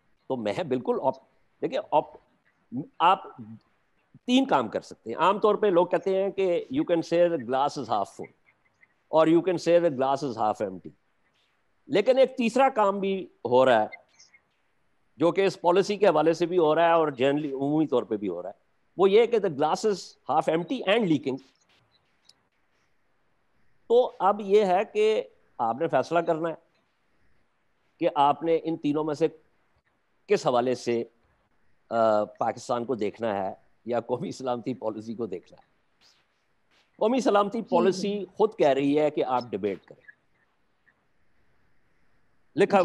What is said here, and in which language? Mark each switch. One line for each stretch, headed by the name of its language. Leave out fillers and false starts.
Urdu: تو میں بالکل دیکھیں, آپ تین کام کر سکتے ہیں. عام طور پہ لوگ کہتے ہیں کہ
English: you can say the glass is half full
Urdu: اور
English: you can say the glass is half empty,
Urdu: لیکن ایک تیسرا کام بھی ہو رہا ہے جو کہ اس پالیسی کے حوالے سے بھی ہو رہا ہے اور جنرلی عمومی طور پہ بھی ہو رہا ہے. وہ یہ کہ
English: the glass is half empty and leaking.
Urdu: تو اب یہ ہے کہ آپ نے فیصلہ کرنا ہے کہ آپ نے ان تینوں میں سے کس حوالے سے پاکستان کو دیکھنا ہے یا قومی سلامتی پالیسی کو دیکھنا ہے. قومی سلامتی پالیسی خود کہہ رہی ہے کہ آپ ڈیبیٹ کریں, لکھا ہوا